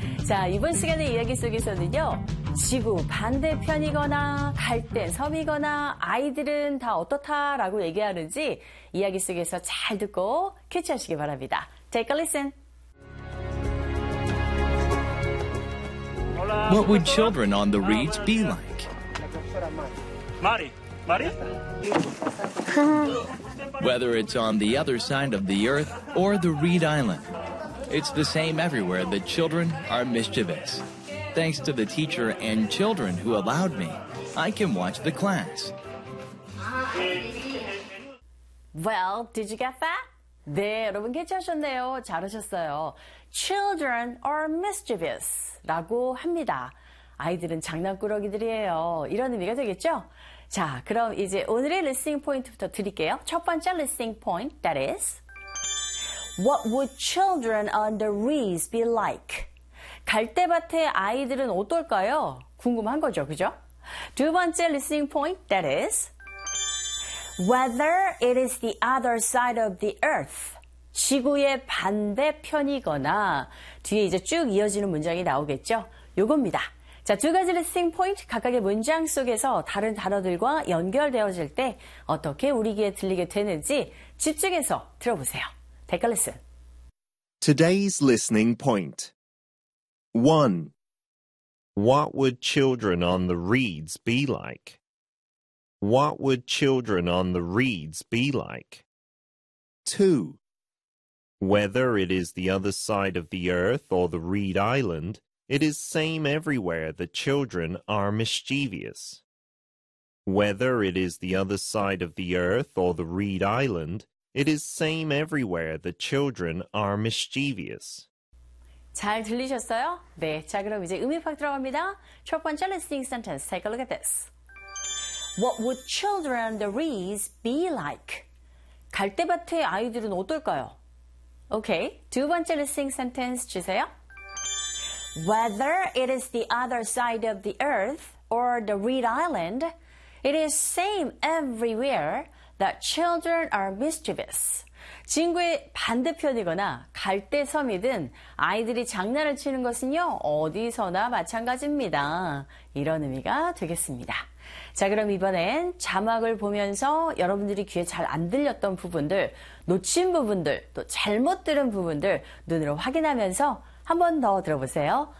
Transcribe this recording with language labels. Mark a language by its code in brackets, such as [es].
[ko] 자, 이번 시간의 이야기 속에서는요. 지구 반대편이거나 갈대 섬이거나 아이들은 다 어떻다라고 얘기하는지 이야기 속에서 잘 듣고 캐치하시기 바랍니다. [en] Take a listen. What would children on the reeds be like? Mari. Whether it's on the other side of the earth or the Reed Island, it's the same everywhere that children are mischievous. Thanks to the teacher and children who allowed me, I can watch the class. Well, did you get that? [ko] 네, 여러분 캐치하셨네요. 잘하셨어요. [en] Children are mischievous [ko] 라고 합니다. 아이들은 장난꾸러기들이에요. 이런 의미가 되겠죠? 자, 그럼 이제 오늘의 리스닝 포인트부터 드릴게요. 첫 번째 리스닝 포인트, [en] that is, What would children on the reeds be like? [ko] 갈대밭의 아이들은 어떨까요? 궁금한 거죠, 그죠? 두 번째 리스닝 포인트, [en] that is, Whether it is the other side of the earth, [ko] 지구의 반대편이거나, 뒤에 이제 쭉 이어지는 문장이 나오겠죠? 요겁니다. 자, 두 가지 리스닝 포인트 각각의 문장 속에서 다른 단어들과 연결되어질 때 어떻게 우리 귀에 들리게 되는지 집중해서 들어보세요. [en] Take a listen. Today's listening point. 1. What would children on the reeds be like? What would children on the reeds be like? 2. Whether it is the other side of the earth or the Reed Island, It is same everywhere that children are mischievous. Whether it is the other side of the earth or the Reed Island, it is same everywhere that children are mischievous. [ko] 잘 들리셨어요? 네, 자 그럼 이제 음이 팍 들어갑니다. 첫 번째 [en] listening sentence, take a look at this. What would children on the reeds be like? [ko] 갈대밭의 아이들은 어떨까요? Okay, 두 번째 listening sentence 주세요. [en] Whether it is the other side of the earth or the Reed Island, it is same everywhere that children are mischievous. [ko] 지구의 반대편이거나 갈대섬이든 아이들이 장난을 치는 것은요, 어디서나 마찬가지입니다. 이런 의미가 되겠습니다. 자, 그럼 이번엔 자막을 보면서 여러분들이 귀에 잘 안 들렸던 부분들, 놓친 부분들, 또 잘못 들은 부분들 눈으로 확인하면서 한 번 더 들어보세요.